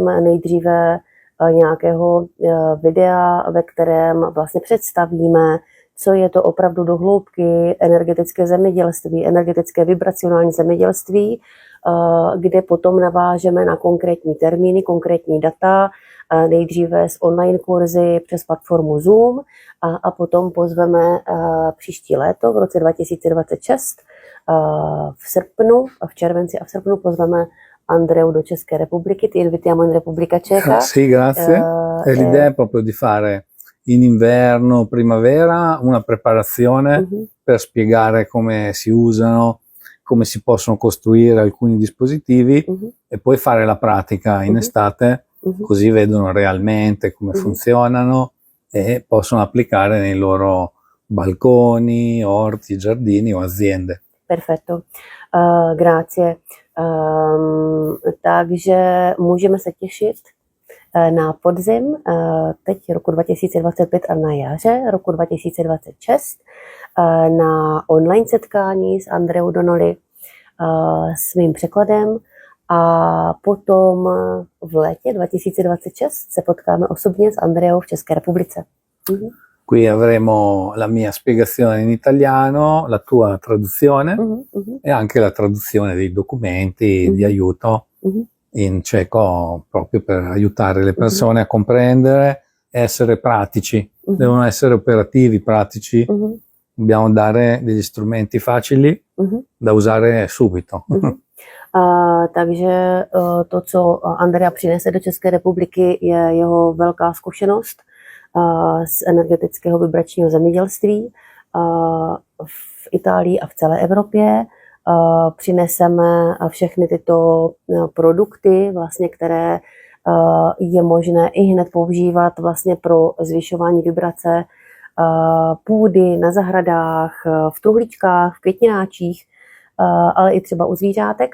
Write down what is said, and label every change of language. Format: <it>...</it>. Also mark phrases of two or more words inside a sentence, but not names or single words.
<cs>nejdříve nějakého videa, ve kterém vlastně představíme, co je to opravdu do hloubky energetické zemědělství, energetické vibracionální zemědělství, kde potom navážeme na konkrétní termíny, konkrétní data, nejdříve z online kurzy přes platformu Zoom a potom pozveme příští léto, v roce 2026, v červenci a v srpnu pozveme Andreu do České republiky,</cs> <it>ti invitiamo in Repubblica Ceca. Sì, grazie. E l'idea è proprio di fare in inverno, primavera, una preparazione per spiegare come si usano, come si possono costruire alcuni dispositivi e poi fare la pratica in estate, così vedono realmente come funzionano e possono applicare nei loro balconi, orti, giardini o aziende. Perfetto, grazie.</it> <cs>Takže můžeme se těšit na podzim teď roku 2025 a na jaře roku 2026 na online setkání s Andreou Donnelly s mým překladem a potom v létě 2026 se potkáme osobně s Andreou v České republice.</cs> <it>Qui avremo la mia spiegazione in italiano, la tua traduzione e anche la traduzione dei documenti di aiuto in ceco proprio per aiutare le persone a comprendere e essere pratici. Devono essere operativi, pratici. Dobbiamo dare degli strumenti facili da usare subito.</it> <cs>Takže to, co Andrea přinese do České republiky, je jeho velká zkušenost z energetického vibračního zemědělství v Itálii a v celé Evropě. Přineseme všechny tyto produkty, vlastně, které je možné i hned používat vlastně pro zvyšování vibrace půdy na zahradách, v truhlíčkách, v květináčích, ale i třeba u zvířátek.</cs>